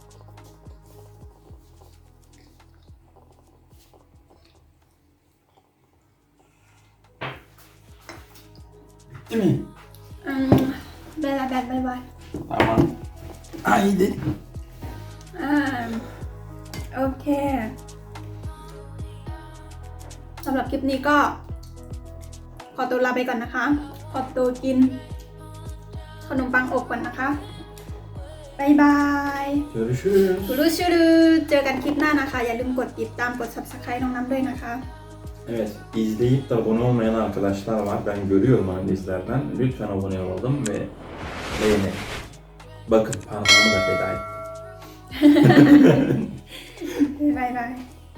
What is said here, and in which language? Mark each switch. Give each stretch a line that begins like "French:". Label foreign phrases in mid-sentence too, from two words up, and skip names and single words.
Turkish: Değil mi? Beraber bay. Tamam. Haydi.
Thai: โอเคสำหรับคลิปนี้ก็ขอตัวลาไปก่อนนะคะ ขอตัวกินขนมปังอบก่อนนะคะบ๊ายบาย
Turkish: Görüşürüz.
Thai: รู้ชื่อเจอกันคลิปหน้านะคะ อย่าลืมกดติดตามกด subscribe น้องน้ำด้วยนะคะ
Turkish: Evet, izleyip de abone olmayan arkadaşlar var. Ben görüyorum analizlerden. Lütfen abone olalım ve beğenelim. Bakın parmağımı da feda ettim.
Thai: บ๊ายบาย